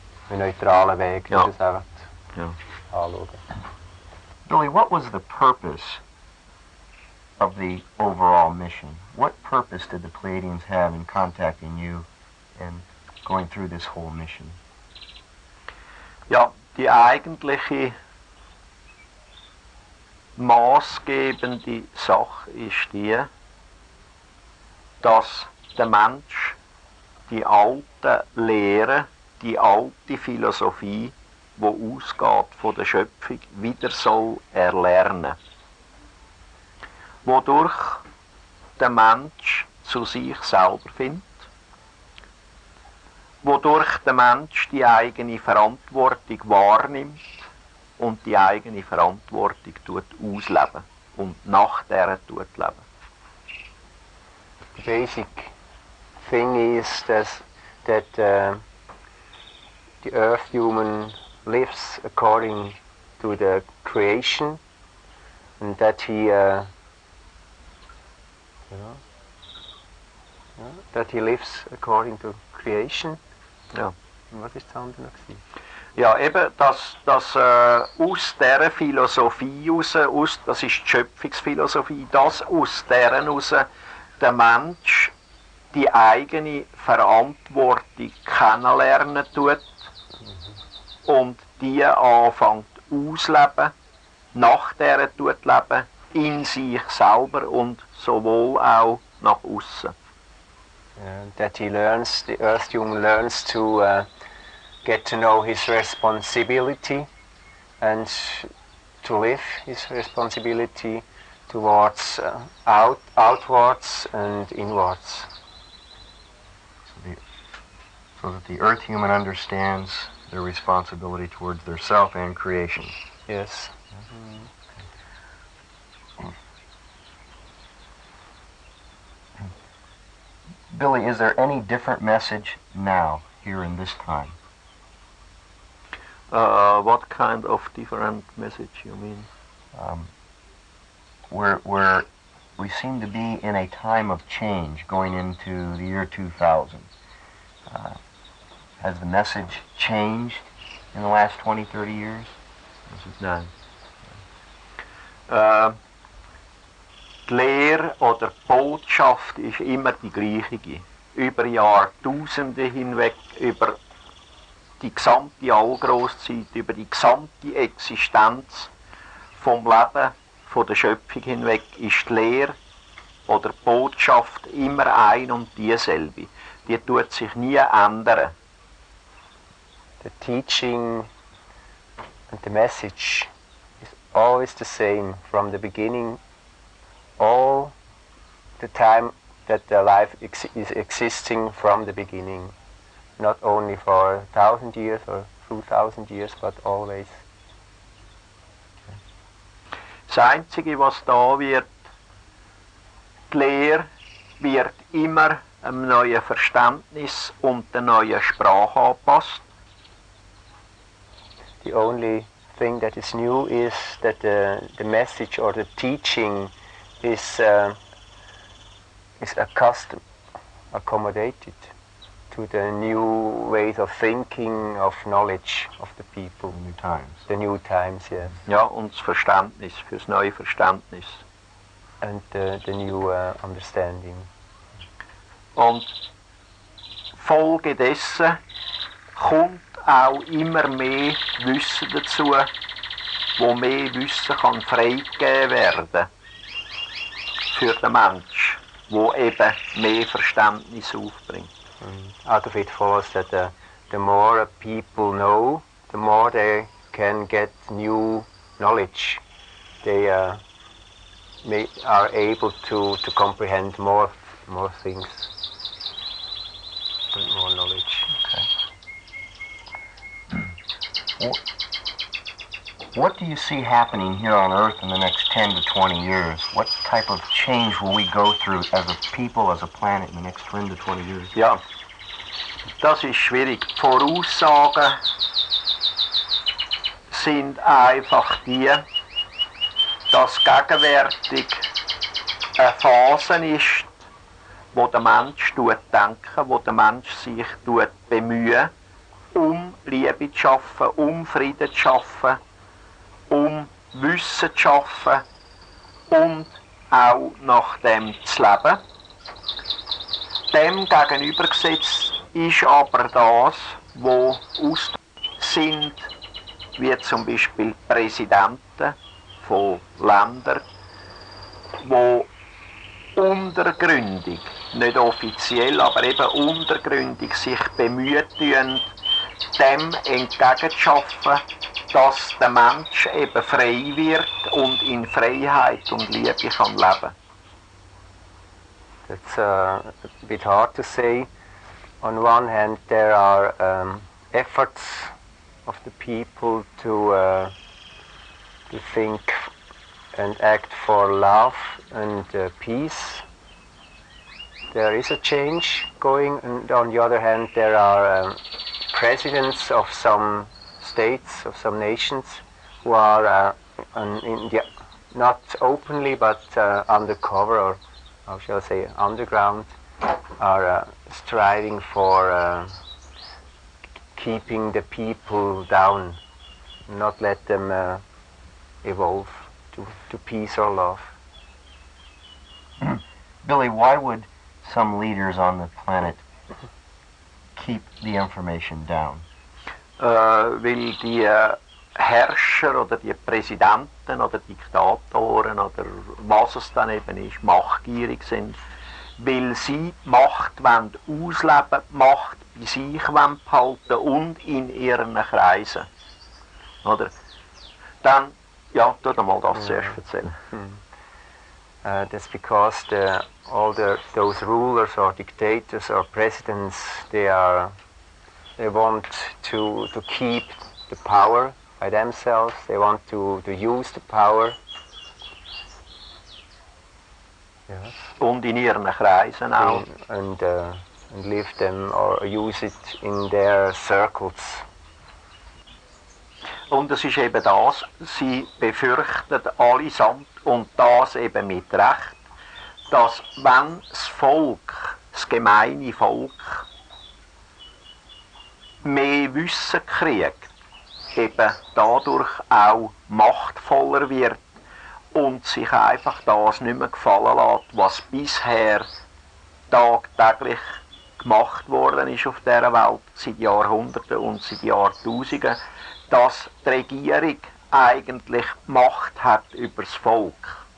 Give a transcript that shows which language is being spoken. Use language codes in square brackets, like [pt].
[de] Een neutrale Weg, Ja. dus einfach Ja. anschauen. [en] Billy, what was the purpose of the overall mission? What purpose did the Pleiadians have in contacting you and going through this whole mission? [de] Ja, die eigentliche maßgebende Sache ist die, dass der Mensch die alte Lehre, die alte Philosophie, die ausgeht von der Schöpfung, wieder soll erlernen. Wodurch der Mensch zu sich selber findet, wodurch der Mensch die eigene Verantwortung wahrnimmt und die eigene Verantwortung ausleben und nach der leben. [en] The basic thing is that the earth human lives according to the creation, and that he that he lives according to creation. [de] Ja. Und was ist das andere noch gewesen? Ja, eben, dass aus dieser Philosophie raus, das ist die Schöpfungsphilosophie, dass aus deren raus der Mensch die eigene Verantwortung kennenlernen tut und die anfängt ausleben, nach der leben, in sich selber und sowohl auch nach außen. [en] That he learns, the earth human learns to get to know his responsibility and to live his responsibility towards outwards and inwards. So that the earth human understands their responsibility towards their self and creation. Yes. Billy, is there any different message now, here in this time? What kind of different message you mean? where we seem to be in a time of change going into the year 2000. Has the message changed in the last 20, 30 years? [de] Nein. Die Lehre oder die Botschaft ist immer die gleiche. Über Jahrtausende hinweg, über die gesamte Allgrosszeit, über die gesamte Existenz vom Leben, von der Schöpfung hinweg, ist die Lehre oder die Botschaft immer ein und dieselbe. Die tut sich nie ändern. [en] The teaching and the message is always the same from the beginning, all the time that the life is existing from the beginning, not only for 1,000 years or 2,000 years, but always. [de] Das Einzige, was da wird, die Lehre wird immer einem neuen Verständnis und der neuen Sprache angepasst. [en] The only thing that is new is that the message or the teaching is accommodated to the new ways of thinking, of knowledge of the people. New times. The new times, yes. [de] Ja, und das Verständnis, fürs neue Verständnis. [en] And the new understanding. [de] Und Folge dessen kommt auch immer mehr Wissen dazu, wo mehr Wissen kann freigegeben werden für den Mensch, wo eben mehr Verständnis aufbringt. [en] Out of it follows that the more people know, the more they can get new knowledge. They are able to comprehend more things, and more knowledge. Okay. What do you see happening here on Earth in the next 10 to 20 years? What type of change will we go through as a people, as a planet in the next 10 to 20 years? [de] Ja, das ist schwierig. Die Voraussagen sind einfach die, dass gegenwärtig eine Phase ist, wo der Mensch denken, wo der Mensch sich bemüht, um Liebe zu schaffen, um Frieden zu schaffen, um Wissen zu schaffen und auch nach dem zu leben. Dem gegenübergesetzt ist aber das, wo sind, wie zum Beispiel Präsidenten von Ländern, wo untergründig, nicht offiziell, aber eben untergründig sich bemüht tun, dem entgegenzuschaffen, dass der Mensch eben frei wird und in Freiheit und Liebe kann leben. [en] It's a bit hard to say. On one hand, there are efforts of the people to think and act for love and peace. There is a change going, and on the other hand, there are presidents of some states, of some nations, who are not openly but undercover, or how shall I say, underground, are striving for keeping the people down, not let them evolve to peace or love. Billy, why would some leaders on the planet keep the information down? [de] Weil die Herrscher oder die Präsidenten oder Diktatoren oder was es dann eben ist, machtgierig sind, weil sie die Macht wollen ausleben, die Macht bei sich wollen behalten und in ihren Kreisen. Oder? Dann, ja, tu doch mal das zuerst erzählen. [en] That's because those rulers or dictators or presidents, they want to keep the power by themselves. They want to use the power. Yes. [de] Und in ihren Kreisen auch. [en] And live them or use it in their circles. [de] Und es ist eben das, sie befürchten allesamt, und das eben mit Recht, dass wenn das Volk, das gemeine Volk, mehr Wissen kriegt, eben dadurch auch machtvoller wird und sich einfach das nicht mehr gefallen lässt, was bisher tagtäglich gemacht worden ist auf dieser Welt, seit Jahrhunderten und seit Jahrtausenden, dass die Regierung eigentlich Macht hat über das Volk.